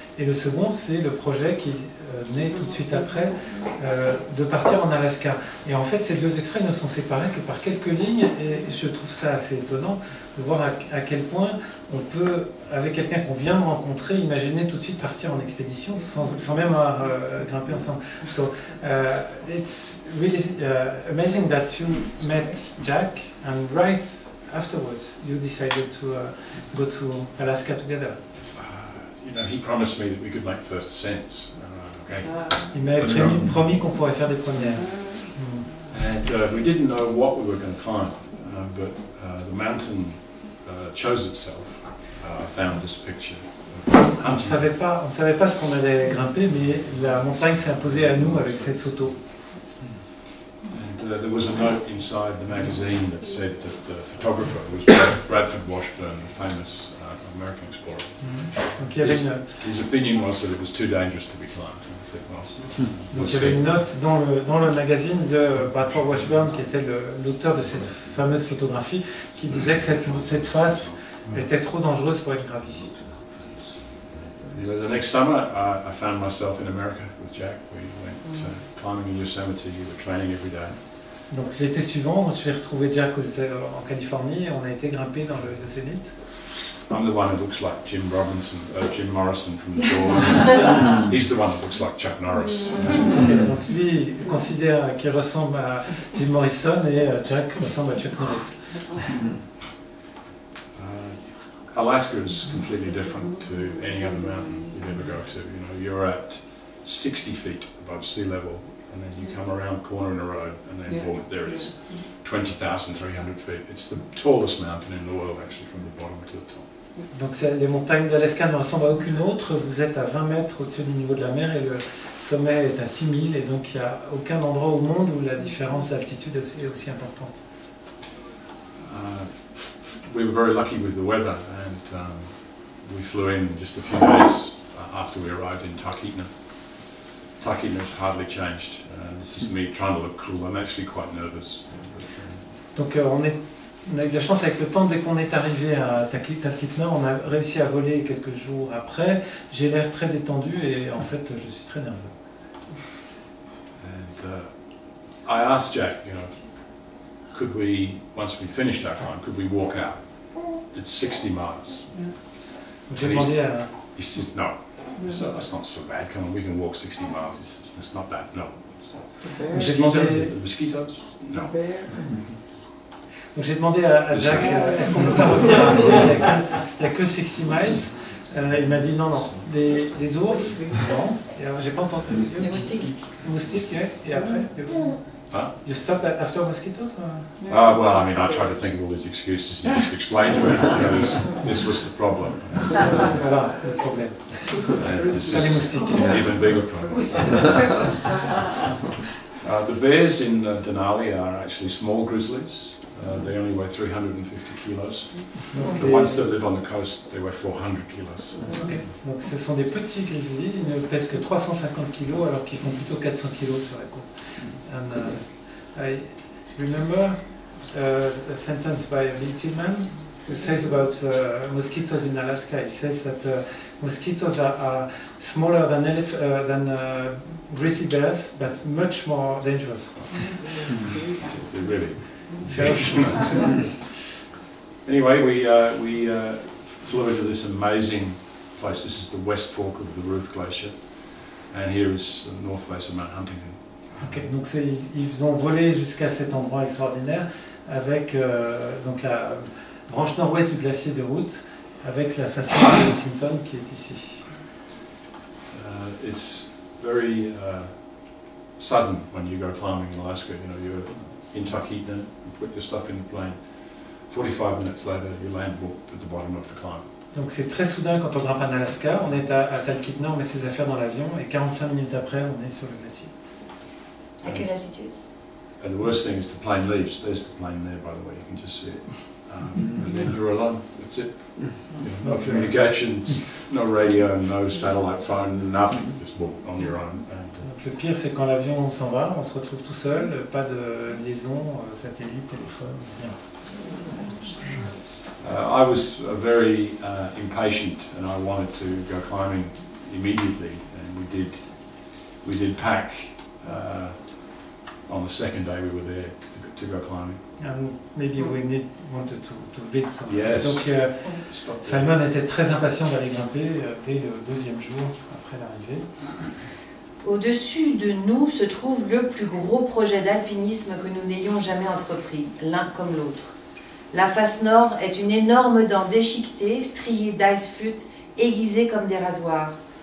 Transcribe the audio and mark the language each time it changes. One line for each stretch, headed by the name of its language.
French: Et le second, c'est le projet qui naît tout de suite après, de partir en Alaska. Et en fait, ces deux extraits ne sont séparés que par quelques lignes, et je trouve ça assez étonnant de voir à quel point on peut, avec quelqu'un qu'on vient de rencontrer, imaginer tout de suite partir en expédition sans même avoir grimpé ensemble.
English: So, it's really amazing that you met Jack, and right afterwards you decided to go to Alaska together. You know, he promised me that we could make first ascents. Okay.
French: Il m'avait promis qu'on pourrait faire des premières.
English: And we didn't know what we were going to climb, but the mountain chose itself. I found this picture.
French: On ne savait pas ce qu'on allait grimper, mais la montagne s'est imposée à nous avec cette photo.
English: And there was a note inside the magazine that said that the photographer was Bradford Washburn, the famous American explorer.
French: Donc il y avait une note.
English: His opinion was that it was too dangerous to be climbed.
French: Donc il y avait une note dans le magazine de Bradford Washburn, qui était l'auteur de cette fameuse photographie, qui disait que cette face était trop dangereuse pour être gravie.
English: The next summer, I found myself in America with Jack. We went climbing in Yosemite. We were training every day.
French: Donc l'été suivant, j'ai retrouvé Jack en Californie, et on a été grimper dans le Yosemite.
English: I'm the one who looks like Jim Morrison from The Doors. He's the one that looks like Chuck Norris.
French: Okay, donc lui considère qu'il ressemble à Jim Morrison, et Jack ressemble à Chuck Norris.
English: Alaska is completely different to any other mountain you'd ever go to. You know, you're at 60 feet above sea level, and then you come around a corner in a road, and then boom, there it is, 20,300 feet. It's the tallest mountain in the world, actually, from the bottom to the top.
French: Donc les montagnes d'Alaska ne ressemblent à aucune autre. Vous êtes à 20 mètres au-dessus du niveau de la mer, et le sommet est à 6000, et donc il n'y a aucun endroit au monde où la différence d'altitude est aussi importante.
English: We were very lucky with the weather, and we flew in just a few days after we arrived in Talkeetna. Talkeetna has hardly changed. This is me trying to look cool. I'm actually quite nervous.
French: Donc on a eu de la chance avec le temps. Dès qu'on est arrivé à Talkeetna, on a réussi à voler quelques jours après. J'ai l'air très détendu, et en fait je suis très nerveux.
English: And I asked Jack, you know, could we, once we finished our climb, could we walk out? It's 60 miles.
French: J'ai demandé à...
English: He says, no. So that's not so bad. Come on, we can walk 60 miles. It's not that, no.
French: J'ai demandé...
English: Mosquitoes? No.
French: Donc j'ai demandé à Jack, est-ce qu'on ne peut pas revenir à pied, il n'y a que 60 miles. Il m'a dit non, des ours, non. Et alors j'ai pas entendu. Des moustiques. Des moustiques, oui. Et après Huh?
English: You stopped after mosquitoes? Well, I mean, I tried to think of all these excuses and just explain to him, you know, this was the problem.
French: Voilà, le problème.
English: This
French: Pas les
English: is
French: moustiques.
English: an even bigger problem. The bears in Denali are actually small grizzlies. They only weigh 350 kilos. The ones that live on the coast, they weigh 400 kilos. Okay.
French: Donc ce sont des petits grizzlies, ils ne pèsent que 350 kilos alors qu'ils font plutôt 400 kilos sur la côte.
English: And I remember a sentence by Bill Tillman who says about mosquitoes in Alaska. He says that mosquitoes are smaller than grizzly bears, but much more dangerous. They really. Ferocious. Anyway, we flew into this amazing place. This is the West Fork of the Ruth Glacier, and here is the north face of Mount Huntington.
French: Okay, donc ils ont volé jusqu'à cet endroit extraordinaire avec donc la branche nord-ouest du glacier de Ruth, avec la façade de Huntington qui est ici.
English: It's very sudden when you go climbing in Alaska. You know, you're in Talkeetna, you put your stuff in the plane. 45 minutes later, you land at the bottom of the climb.
French: Donc c'est très soudain quand on grimpe en Alaska. On est à Talkeetna, on met ses affaires dans l'avion, et 45 minutes après, on est sur le glacier. À quelle altitude?
English: And the worst thing is the plane leaves. There's the plane there, by the way. You can just see it. And then you're alone. That's it. You know, no communications, no radio, no satellite phone, nothing. Just walk on your own.
French: Donc le pire, c'est quand l'avion s'en va, on se retrouve tout seul, pas de liaison, satellite, téléphone, rien.
English: I was very impatient, and I wanted to go climbing immediately, and we did pack on the second day we were there to go climbing. And maybe we wanted to read something. Yes.
French: Donc Simon était très impatient d'aller grimper dès le deuxième jour après l'arrivée. Au-dessus de nous se trouve le plus gros projet d'alpinisme que nous n'ayons jamais entrepris, l'un comme l'autre. La face nord est une énorme dent déchiquetée, striée d'ice flûte, aiguisée comme des rasoirs.